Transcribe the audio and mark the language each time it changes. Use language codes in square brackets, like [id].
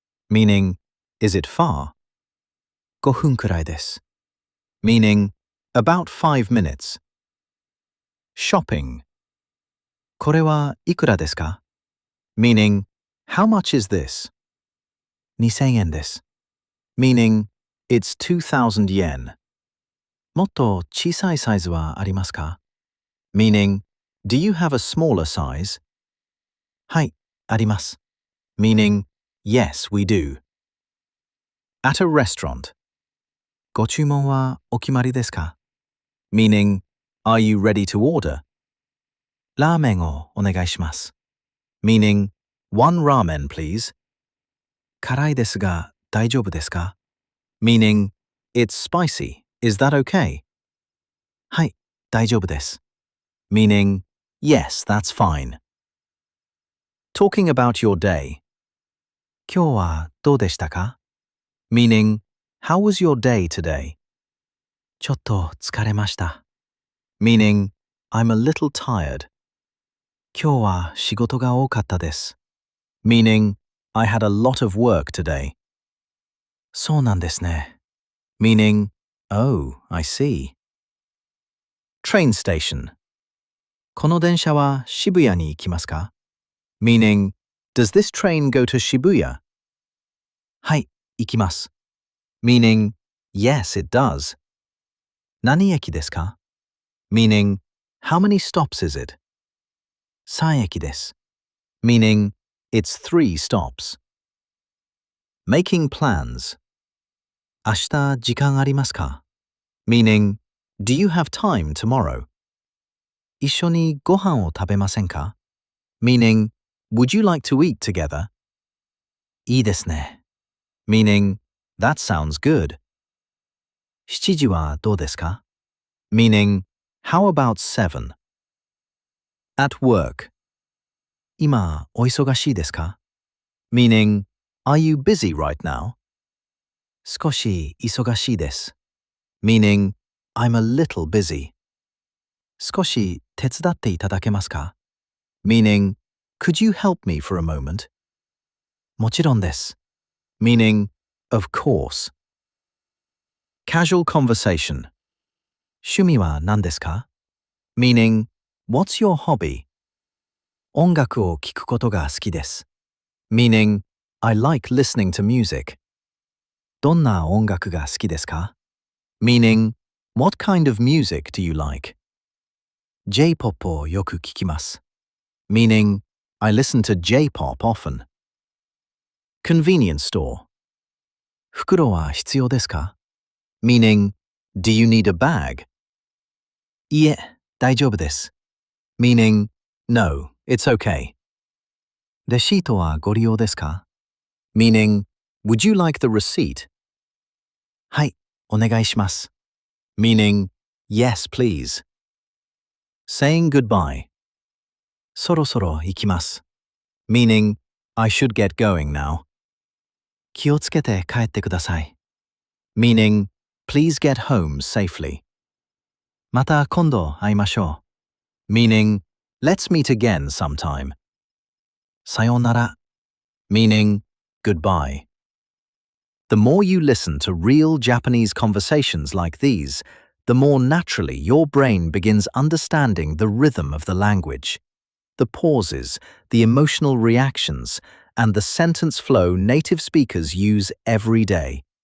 [en] Meaning, is it far? [ja] 5分くらいです, [en] meaning, about 5 minutes. [ja] Shopping. これはいくらですか? [en] Meaning, how much is this? [ja] 2000円です, [en] meaning, it's 2,000 yen. [ja] もっと小さいサイズはありますか? [en] Meaning, do you have a smaller size? [ja] はい、あります, [en] meaning, yes, we do. At a restaurant. [ja] ご注文はお決まりですか? [en] Meaning, are you ready to order? [ja] ラーメンをお願いします, [en] meaning, one ramen please. [ja] 辛いですが大丈夫ですか? [en] Meaning, it's spicy, is that okay? [ja] はい、大丈夫です, [en] meaning, yes, that's fine. Talking about your day. [ja] 今日はどうでしたか? [en] Meaning, how was your day today? [ja] ちょっと疲れました, [en] meaning, I'm a little tired. [ja] 今日は仕事が多かったです, [en] meaning, I had a lot of work today. [ja] そうなんですね, [en] meaning, oh, I see. Train station. [ja] この電車は渋谷に行きますか? [en] Meaning, does this train go to Shibuya? [ja] はい、行きます, [en] meaning, yes, it does. [ja] 何駅ですか? [en] Meaning, how many stops is it? [ja] 3駅です, [en] meaning, it's 3 stops. Making plans. [ja] 明日時間ありますか? [en] Meaning, do you have time tomorrow? [ja] 一緒にご飯を食べませんか? [en] Meaning, would you like to eat together? [ja] いいですね, [en] meaning, that sounds good. [ja] 7時はどうですか? [en] Meaning, how about 7? At work. [ja] 今お忙しいですか? [en] Meaning, are you busy right now? [ja] 少し忙しいです, [en] meaning, I'm a little busy. [ja] 少し手伝っていただけますか? [en] Meaning, could you help me for a moment? [ja] もちろんです, [en] meaning, of course. Casual conversation. [ja] 趣味は何ですか? [en] Meaning, what's your hobby? [ja] 音楽を聴くことが好きです, [en] meaning, I like listening to music. [ja] どんな音楽が好きですか? [en] Meaning, what kind of music do you like? [ja] J-pop をよく聞きます, [en] meaning, I listen to J-pop often. Convenience store. [ja] 袋は必要ですか? [en] Meaning, do you need a bag? [ja] いえ、大丈夫です。 [en] Meaning, no, it's okay. [ja] レシートはご利用ですか? [en] Meaning, would you like the receipt? [ja] はい、お願いします。 [en] Meaning, yes, please. Saying goodbye. [ja] そろそろ行きます。 [en] Meaning, I should get going now. [ja] 気をつけて帰ってください。 [en] Meaning, please get home safely. [ja] また今度会いましょう。 [en] Meaning, let's meet again sometime. [ja] さようなら。 [en] Meaning, goodbye. The more you listen to real Japanese conversations like these, the more naturally your brain begins understanding the rhythm of the language, the pauses, the emotional reactions, and the sentence flow native speakers use every day.